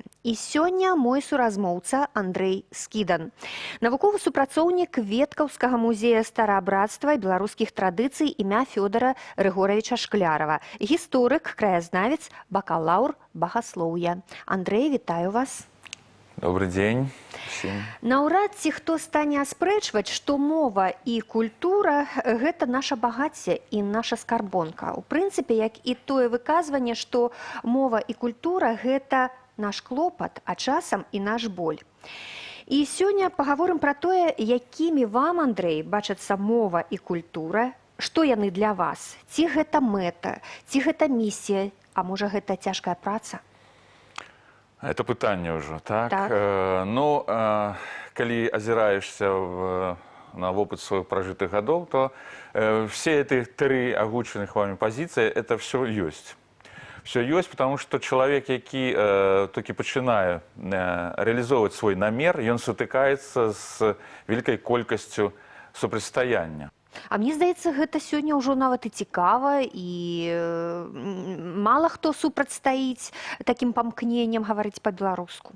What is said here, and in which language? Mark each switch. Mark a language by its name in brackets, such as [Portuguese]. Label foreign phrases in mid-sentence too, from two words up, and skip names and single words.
[Belarusian] І сёння мой суразмоўца Андрэй Скідан, навуковы супрацоўнік Веткаўскага музея стараабрацтва і беларускіх традыцый імя Фёдара Рыгоравіча Шклярава, гісторык, краязнавец, бакалаўр багаслоўя. Андрэй, вітаю вас. [Russian] Добрый день всем. [Belarusian] Наўрад ці хто стане аспрэчваць, што мова і культура – гэта наша багацце і наша скарбонка. У прынцыпе, як і тое выказванне, што мова і культура – гэта наш клопат, а часам і наш боль. І сёння пагаворым пра тое, якімі вам, Андрэй, бачацца мова і культура, што яны для вас, ці гэта мэта, ці гэта місія, а можа гэта цяжкая праца? Это пытанне ўжо, так? Так. Калі азіраешся на вопыт сваіх пражытых гадоў, [Russian] то все эти три агучаных вами пазіцыі, это все ёсць. [Belarusian] Все ёсць, [Russian] потому что [Belarusian] чалавек, які толькі пачынае рэалізоўваць свой намер, ён сутыкаецца з вялікай колькасцю супрацьстаяння. А мне здаецца, гэта сёння ўжо нават і цікава, і мала хто супрацьстаіць такім памкненнем гаварыць па-беларуску.